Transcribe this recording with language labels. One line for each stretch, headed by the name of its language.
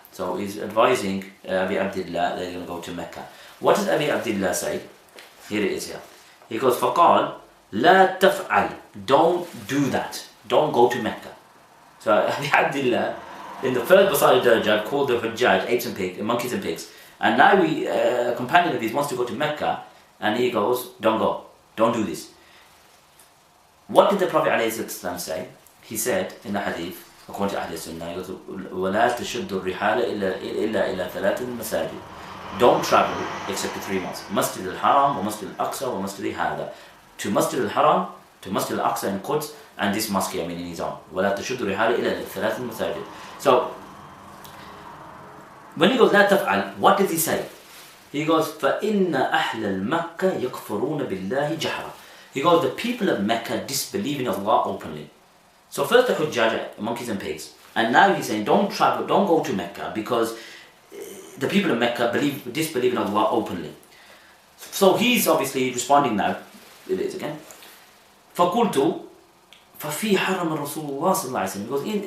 English: So he's advising Abi Abdullah that he's gonna go to Mecca. What does Abi Abdullah say? Here it is here. He goes,
Arabic: فقال لا تفعل.
English: Don't do that. Don't go to Mecca. So Abi Abdullah, in the first Basair al-Darajat, called the Hujjaj apes and pigs, monkeys and pigs. And now a companion of his wants to go to Mecca, and he goes, don't go. Don't do this. What did the Prophet ﷺ say? He said in the hadith, according to Ahl Sunnah, he goes,
Arabic: وَلَا تَشُدُّ الرِّحَالَ إِلَّا إِلَى ثَلَاثٍ مَسَاجِدٍ.
English: Don't travel except to 3 mosques. Masjid al-Haram, wa Masjid al-Aqsa, wa Masjid al-Hada. To Masjid al-Haram, to Masjid al-Aqsa in Quds, and this mosque here, meaning his own.
Arabic: وَلَا تَشُدُّ الرِّحَالَ إِلَّا ثَلَاثٍ مَسَاجِدٍ.
English: So, when he goes,
Arabic: لا تفعل,
English: what does he say? He goes,
Arabic: فَإِنَّ أَهْلَ الْمَكَّةِ يَكْفُرُونَ بِاللَّهِ جَهْرًا.
English: He goes, the people of Mecca disbelieve in Allah openly. So first the Hujjaj, monkeys and pigs. And now he's saying, don't travel, don't go to Mecca, because the people of Mecca disbelieve in Allah openly. So he's obviously responding now. It is again.
Arabic: فَقُلْتُ فَفِي حَرَمَ رَسُولُ اللَّهِ صلى الله عليه وسلم.